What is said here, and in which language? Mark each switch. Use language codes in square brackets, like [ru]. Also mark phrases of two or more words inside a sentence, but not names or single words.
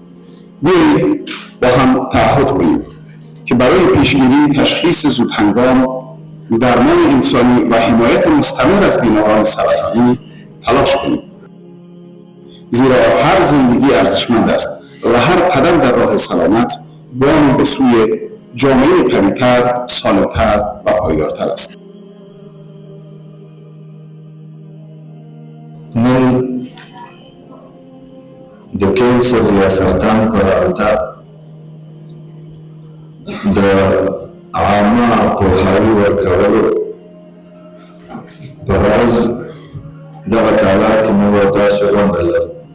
[fa] بیایید با هم تعهد کنیم که برای پیشگیری، تشخیص زودهنگام، درمان انسانی و حمایت مستمر از بیماران سرطانی تلاش کنیم. زیرا هر زندگی ارزشمند است و هر قدم در راه سلامت گامی به سوی جامعه قوی‌تر، سالم‌تر و پایدارتر است. [ps] نن د کینسر یا سرطان په رابطه د عامه پوهاوي ورکولو په راز دغه تالار کې موږ او تاسو غونډه لرو.